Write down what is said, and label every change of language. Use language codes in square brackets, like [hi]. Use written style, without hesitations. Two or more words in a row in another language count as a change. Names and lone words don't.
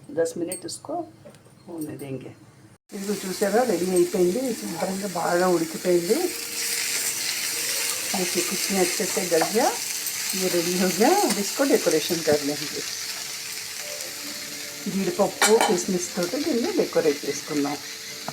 [te] 10 మినిట్ [hi] उसको होने देंगे। [te] ఇది చూసారా, రెడీ అయిపోయింది। శుభ్రంగా బాగా ఉడికిపోయింది। [hi] देखिए कितने अच्छे से गल गया, ये रेडी हो गया। अब इसको डेकोरेशन कर लेंगे। [te] జీడిపప్పు కిస్మిస్ తోటి దీన్ని డెకరేట్ చేసుకుందాం।